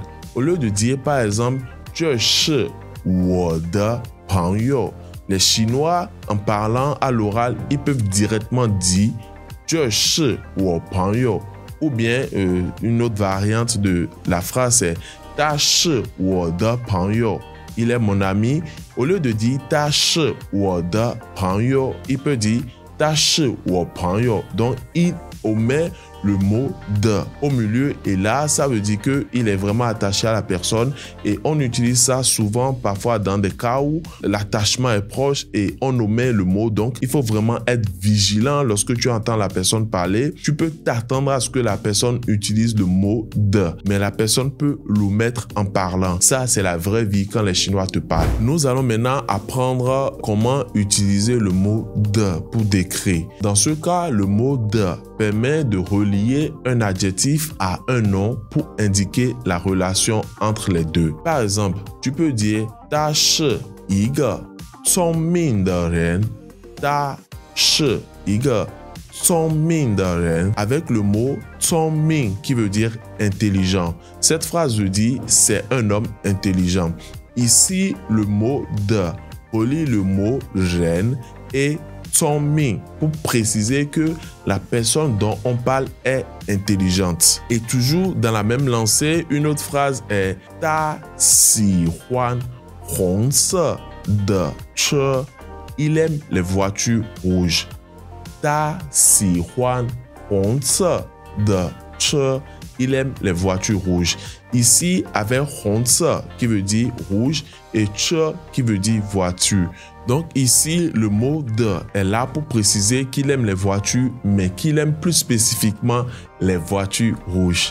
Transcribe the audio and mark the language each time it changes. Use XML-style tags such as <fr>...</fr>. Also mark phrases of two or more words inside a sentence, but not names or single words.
<fr>Au lieu de dire par exemple « je suis</fr> <zh>我的朋友</zh> <fr>», les Chinois, en parlant à l'oral, ils peuvent directement dire « je suis</fr> <zh>我朋友</zh> <fr>» ou bien une autre variante de la phrase est</fr> <zh>他是我的朋友,</zh> <fr>il est mon ami. Au lieu de dire</fr> <zh>他是我的朋友,</zh> <fr>il peut dire</fr> <zh>他是我朋友.</zh> <fr>Donc, il omet le mot de au milieu et là, ça veut dire qu'il est vraiment attaché à la personne et on utilise ça souvent, parfois dans des cas où l'attachement est proche et on omet le mot. Donc, il faut vraiment être vigilant lorsque tu entends la personne parler. Tu peux t'attendre à ce que la personne utilise le mot de, mais la personne peut l'omettre en parlant. Ça, c'est la vraie vie quand les Chinois te parlent. Nous allons maintenant apprendre comment utiliser le mot de pour décrire. Dans ce cas, le mot de permet de relier un adjectif à un nom pour indiquer la relation entre les deux. Par exemple, tu peux dire</fr> <zh>他是一个聪明的人. 他是一个聪明的人</zh> <fr>avec le mot 聪明 qui veut dire intelligent. Cette phrase veut dire c'est un homme intelligent. Ici, le mot de relie le mot reine et 聪明 pour préciser que la personne dont on parle est intelligente. Et toujours dans la même lancée, une autre phrase est</fr> <zh>他喜欢红色的车.</zh> <fr>Il aime les voitures rouges.</fr> <zh>他喜欢红色的车.</zh> <fr>Il aime les voitures rouges. Ici, avec 红色 qui veut dire rouge et 车 qui veut dire voiture. Donc ici, le mot de est là pour préciser qu'il aime les voitures, mais qu'il aime plus spécifiquement les voitures rouges.</fr>